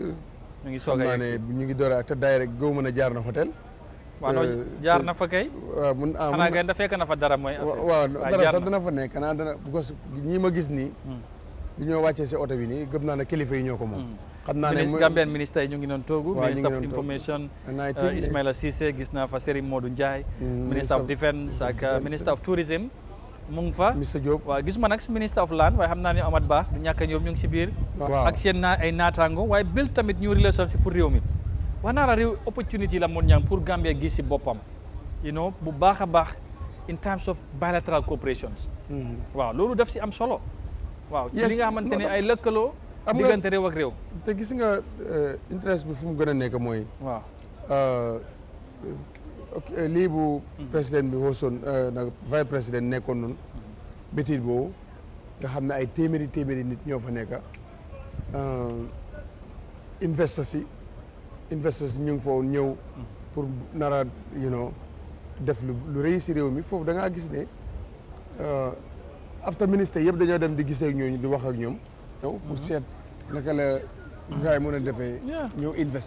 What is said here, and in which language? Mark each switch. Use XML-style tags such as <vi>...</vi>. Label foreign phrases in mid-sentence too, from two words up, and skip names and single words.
<wo>ñu ngi soog a yegg ñu ngi door a te daay rek góob mën a jaar na hôtel. waaw non jaar na fa kay. waaw xanaa kay fekk na fa dara mooy. waaw dara sax dina fa nekk xanaa dana parce que ñii ma gis nii. bu ñoo wàccee si oto bi nii gëm naa ne kilifa yi ñoo ko moom. xam naa ne Gambian ministre yi ñu ngi doon toogu.</wo> <en>minister of information</en> <wo>Ismaila Cissé gis naa fa Serigne Modou Ndiaye.</wo> <en>minister of defence</en> <wo>ak</wo> <en>minister of tourism.</en> <wo>mu ngi fa Mr Diop waaw gis ma nag</wo> <en>minister of land</en> <wo>waaye xam naa ne Amad Ba du ñàkk a ñoom ñu ngi si biir. ak seen ay naataango waaye bil tamit ñu relationship pour réew mi. wax naa la réew opportunity la mun ñaan pour Gambia gis si boppam bu baax a baax</wo> <en>in terms of bilateral cooperations</en> <wo>waaw loolu daf si am solo waaw ci li nga xamante ne ay lëkkaloo diggante réew ak réew te gis nga interest bi fu mu gën a nekk mooy waaw lii bu président bi hoosoon nag</wo> <fr>vice président</fr> <wo>nekkoon noonu métier boobu nga xam ne ay téeméeri nit ñoo fa nekk investors yi ñu ngi foofu ñëw pour nara def lu rëy si réew mi foofu da ngaa gis ne after ministre yëpp dañoo dem di gisee ak ñooñu di wax ak ñoom pour seet naka la gars yi mën a defee ñëw investi</wo>